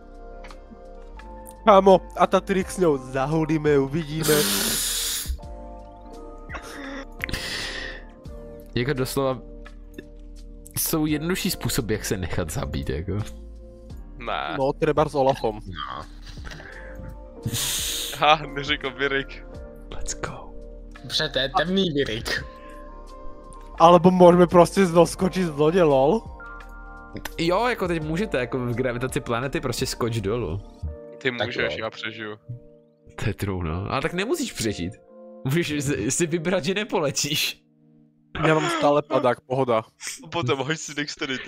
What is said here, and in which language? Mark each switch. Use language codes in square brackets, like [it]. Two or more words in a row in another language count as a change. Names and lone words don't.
[sk] Kámo, a ta trik s ňou zahodíme, uvidíme. [cs] Jako doslova jsou jednodušší způsoby, jak se nechat zabít, jako. Ne. [sk] No, treba s Olafom. No. [cs] Ha, neřekl Virik. [en] Let's go. [cs] Dobře, to je temný Virik. [sk] Alebo môžeme proste doskočiť z lode, lol. [cs] Jo, jako teď můžete, jako v gravitaci planety prostě skoč dolů. Ty můžeš, jo. já přežiju. To je true, no. Ale tak nemusíš přežít. Můžeš si vybrat, že nepoletíš. [sk] Ja mám stále padák, pohoda. Potom hoď si dexterity,